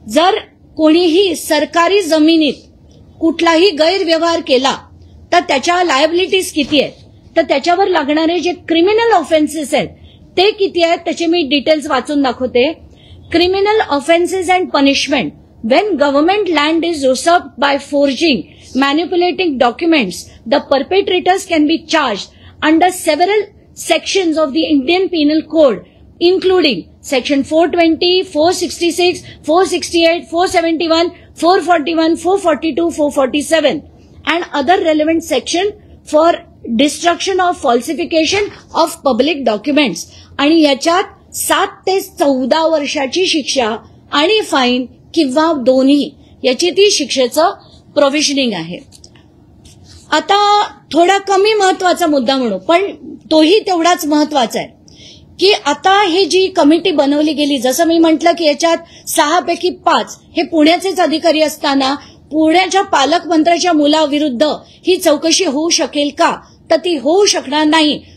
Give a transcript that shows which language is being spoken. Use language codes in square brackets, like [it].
[mr] जर कोणीही सरकारी जमिनीत कुठलाही गैरव्यवहार केला तर त्याच्या लायबिलिटीज किती आहेत, तर त्याच्यावर लागणारे जे क्रिमिनल ऑफेन्सेस आहेत ते किती आहेत त्याचे मी डिटेल्स वाचून दाखवते. Criminal offences and punishment. [en] When government land is usurped by forging, manipulating documents, the perpetrators can be charged under several sections of the Indian Penal Code, including Section 420, 466, 468, 471, 441, 442, 447, and other relevant section for destruction of falsification of public documents. [mr] आणि याच्यात 7 ते 14 वर्षाची शिक्षा आणि fine किंवा दोन्ही याची ती शिक्षेचं प्रोव्हिजनिंग आहे. आता थोडा कमी महत्वाचा मुद्दा म्हणू पण तोही तेवढाच महत्वाचा आहे की आता ही जी कमिटी बनवली गेली, जसं मी म्हटलं की याच्यात 6 पैकी 5 हे पुण्याचेच अधिकारी असताना पुण्याच्या पालकमंत्र्याच्या मुलाविरुद्ध ही चौकशी होऊ शकेल का, तर ती होऊ शकणार नाही.